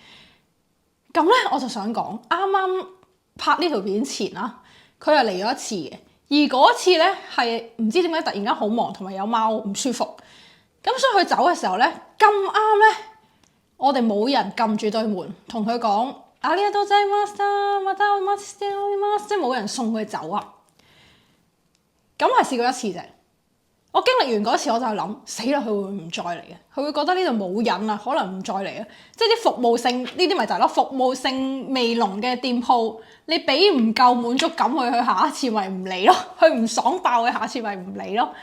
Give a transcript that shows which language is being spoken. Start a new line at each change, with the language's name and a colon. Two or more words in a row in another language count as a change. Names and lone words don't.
Cantonese: 咁咧我就想講，啱啱拍呢條片前啦，佢係嚟咗一次嘅。而嗰次咧係唔知點解突然間好忙，同埋有貓唔舒服，咁所以佢走嘅時候咧咁啱咧，我哋冇人撳住對門同佢講
Japanese: ありがとうございましたまたお待ちしております，
Cantonese: 即係冇人送佢走啊。咁係試過一次啫。我經歷完嗰次我就係諗死啦，佢會唔再嚟嘅？佢會覺得呢度冇癮啦，可能唔再嚟啊！即係啲服務性呢啲咪就係咯，服務性未濃嘅店鋪，你俾唔夠滿足感佢下一次咪唔嚟咯，佢唔爽爆嘅下次咪唔嚟咯。